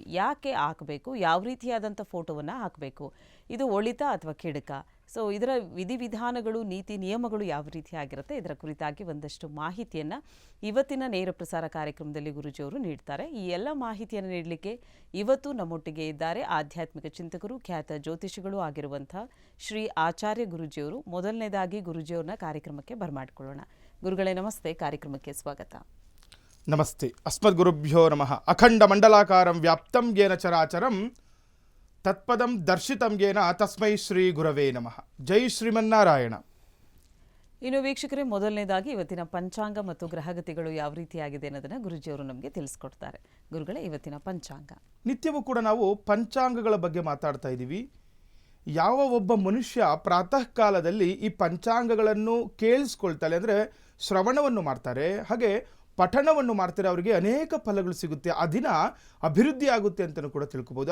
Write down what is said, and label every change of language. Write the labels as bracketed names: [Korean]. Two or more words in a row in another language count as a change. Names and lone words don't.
[Kannada] ಯಾಕೆ ಹಾಕಬೇಕು, ಯಾವ ರೀತಿಯಾದಂಥ ಫೋಟೋವನ್ನು ಹಾಕಬೇಕು, ಇದು ಒಳಿತ ಅಥವಾ ಕೆಡುಕ, ಸೊ ಇದರ ವಿಧಿವಿಧಾನಗಳು, ನೀತಿ ನಿಯಮಗಳು ಯಾವ ರೀತಿಯಾಗಿರುತ್ತೆ, ಇದರ ಕುರಿತಾಗಿ ಒಂದಷ್ಟು ಮಾಹಿತಿಯನ್ನು ಇವತ್ತಿನ ನೇರ ಪ್ರಸಾರ ಕಾರ್ಯಕ್ರಮದಲ್ಲಿ ಗುರೂಜಿಯವರು ನೀಡ್ತಾರೆ. ಈ ಎಲ್ಲ ಮಾಹಿತಿಯನ್ನು ನೀಡಲಿಕ್ಕೆ ಇವತ್ತು ನಮ್ಮೊಟ್ಟಿಗೆ ಇದ್ದಾರೆ ಆಧ್ಯಾತ್ಮಿಕ ಚಿಂತಕರು, ಖ್ಯಾತ ಜ್ಯೋತಿಷಿಗಳು ಆಗಿರುವಂಥ ಶ್ರೀ ಆಚಾರ್ಯ ಗುರೂಜಿಯವರು. ಮೊದಲನೇದಾಗಿ ಗುರೂಜಿಯವ್ರನ್ನ ಕಾರ್ಯಕ್ರಮಕ್ಕೆ ಬರಮಾಡಿಕೊಳ್ಳೋಣ. ಗುರುಗಳೇ ನಮಸ್ತೆ, ಕಾರ್ಯಕ್ರಮಕ್ಕೆ ಸ್ವಾಗತ. [Sanskrit] ನಮಸ್ತೆ. ಅಸ್ಮದ್ ಗುರುಭ್ಯೋ ನಮಃ. ಅಖಂಡ ಮಂಡಲಾಕಾರಂ ವ್ಯಾಪ್ತಂ ಯೇನ ಚರಾಚರಂ ತತ್ಪದಂ ದರ್ಶಿತಂ ಯೇನ ತಸ್ಮೈ ಶ್ರೀ ಗುರವೇ ನಮಃ. [Kannada] ಜೈ ಶ್ರೀಮನ್ನಾರಾಯಣ. ಇನ್ನು ವೀಕ್ಷಕರೇ, ಮೊದಲನೇದಾಗಿ ಇವತ್ತಿನ ಪಂಚಾಂಗ ಮತ್ತು ಗ್ರಹಗತಿಗಳು ಯಾವ ರೀತಿಯಾಗಿದೆ ಅನ್ನೋದನ್ನು ಗುರೂಜಿಯವರು ನಮಗೆ ತಿಳಿಸ್ಕೊಡ್ತಾರೆ. ಗುರುಗಳೇ, ಇವತ್ತಿನ ಪಂಚಾಂಗ. ನಿತ್ಯವೂ ಕೂಡ ನಾವು ಪಂಚಾಂಗಗಳ ಬಗ್ಗೆ ಮಾತಾಡ್ತಾ ಇದ್ದೀವಿ. ಯಾವ ಒಬ್ಬ ಮನುಷ್ಯ ಪ್ರಾತಃ ಕಾಲದಲ್ಲಿ ಈ ಪಂಚಾಂಗಗಳನ್ನು ಕೇಳಿಸ್ಕೊಳ್ತಾರೆ, ಅಂದರೆ ಶ್ರವಣವನ್ನು ಮಾಡ್ತಾರೆ, ಹಾಗೆ ಪಠಣವನ್ನು ಮಾಡ್ತಾರೆ, ಅವರಿಗೆ ಅನೇಕ ಫಲಗಳು ಸಿಗುತ್ತೆ, ಆ ದಿನ ಅಭಿವೃದ್ಧಿ ಆಗುತ್ತೆ ಅಂತಲೂ ಕೂಡ ತಿಳ್ಕೊಬೋದು.